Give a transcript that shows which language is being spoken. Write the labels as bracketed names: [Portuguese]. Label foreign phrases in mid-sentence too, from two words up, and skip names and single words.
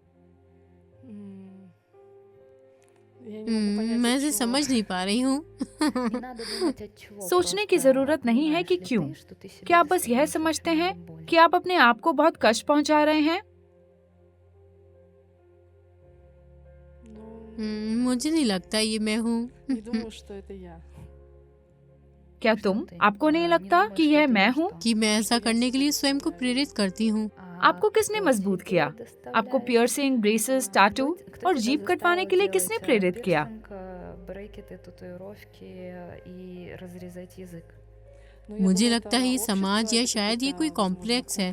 [Hindi] मैं इसे समझ नहीं पा रही हूँ। सोचने की जरूरत नहीं है कि क्यों। क्या आप बस यह समझते हैं कि आप अपने आप को बहुत कष्ट पहुंचा रहे हैं? मुझे नहीं लगता ये मैं हूँ। [Russian] Не думаю, что это я. [Hindi] क्या आपको नहीं लगता कि यह मैं हूँ? कि मैं ऐसा करने के लिए स्वयं को प्रेरित करती हूँ। आपको किसने मजबूत किया? आपको पियर्सिंग, ब्रेसेस, टैटू और जीभ कटवाने के लिए किसने प्रेरित किया? मुझे लगता है ये समाज या शायद ये कोई कॉम्प्लेक्स है।